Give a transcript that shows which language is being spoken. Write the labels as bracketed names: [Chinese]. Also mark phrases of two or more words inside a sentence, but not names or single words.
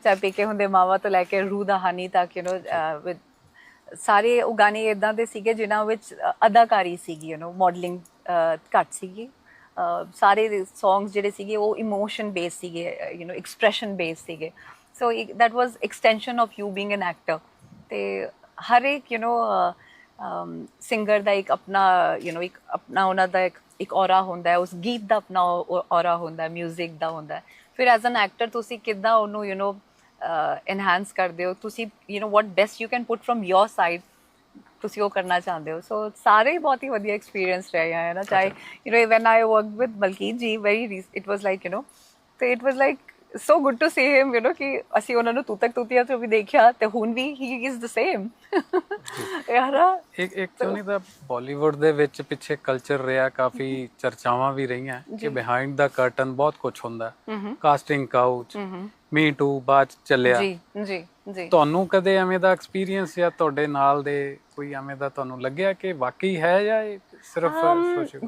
[Punjabi] ਚਾਹੇ ਪੇਕੇ ਹੁੰਦੇ ਮਾਵਾ ਤੋਂ ਲੈ ਕੇ ਰੂਹ ਦਾ ਹਾਨੀ ਤੱਕ, ਵਿਦ ਸਾਰੇ ਉਹ ਗਾਣੇ ਇੱਦਾਂ ਦੇ ਸੀਗੇ ਜਿਨ੍ਹਾਂ ਵਿੱਚ ਅਦਾਕਾਰੀ ਸੀਗੀ, ਮਾਡਲਿੰਗ ਘੱਟ ਸੀਗੀ। ਸਾਰੇ ਸੌਂਗਸ ਜਿਹੜੇ ਸੀਗੇ ਉਹ [English] emotion base [Punjabi] ਸੀਗੇ, [English] expression base [Punjabi] ਸੀਗੇ। [English] ਸੋ that was extension of you being an actor. [Punjabi] ਤੇ ਹਰ ਇੱਕ ਸਿੰਗਰ ਦਾ ਇੱਕ ਆਪਣਾ ਇੱਕ ਆਪਣਾ ਉਹਨਾਂ ਦਾ ਇੱਕ ਔਰਾ ਹੁੰਦਾ ਹੈ, ਉਸ ਗੀਤ ਦਾ ਆਪਣਾ ਔਰਾ ਹੁੰਦਾ ਹੈ, ਮਿਊਜ਼ਿਕ ਦਾ ਹੁੰਦਾ ਹੈ। [English] ਫਿਰ as an actor [Punjabi] ਤੁਸੀਂ ਕਿੱਦਾਂ ਉਹਨੂੰ enhance ਕਰਦੇ ਹੋ, ਤੁਸੀਂ [English] what best you can put from your side, [Punjabi] ਤੁਸੀਂ ਉਹ ਕਰਨਾ ਚਾਹੁੰਦੇ ਹੋ। ਸੋ ਸਾਰੇ ਹੀ ਬਹੁਤ ਹੀ ਵਧੀਆ ਐਕਸਪੀਰੀਅੰਸ ਰਹੇ ਹੈ ਨਾ। [English] ਚਾਹੇ when I worked with ਮਲਕੀਤ ਜੀ, it was like ਤੇ it was like so good to see him, [Punjabi] ਕਿ ਅਸੀਂ ਉਹਨਾਂ ਨੂੰ ਤੂਤਕ ਤੂਤੀਆਂ ਤੋਂ ਵੀ ਦੇਖਿਆ, ਤੇ ਹੁਣ ਵੀ [English] he is the same. [Punjabi] ਯਾਰ ਇੱਕ ਕਿਉਂ ਨਹੀਂ ਤਾਂ ਬਾਲੀਵੁੱਡ ਦੇ ਵਿੱਚ ਪਿੱਛੇ ਕਲਚਰ ਰਿਹਾ, ਕਾਫੀ ਚਰਚਾਵਾਂ ਵੀ ਰਹੀਆਂ ਕਿ [English] behind the curtain [Punjabi] ਬਹੁਤ ਕੁਝ ਹੁੰਦਾ, [English] casting couch, [Punjabi] ਮੀ ਟੂ ਬਾਅਦ ਚੱਲਿਆ। ਜੀ ਜੀ ਜੀ, ਤੁਹਾਨੂੰ ਕਦੇ ਐਵੇਂ ਦਾ ਐਕਸਪੀਰੀਅੰਸ ਜਾਂ ਤੁਹਾਡੇ ਨਾਲ ਦੇ ਕੋਈ ਐਵੇਂ ਦਾ ਤੁਹਾਨੂੰ ਲੱਗਿਆ ਕਿ ਵਾਕਈ ਹੈ ਜਾਂ ਇਹ ਸਿਰਫ ਸੋਸ਼ਲ?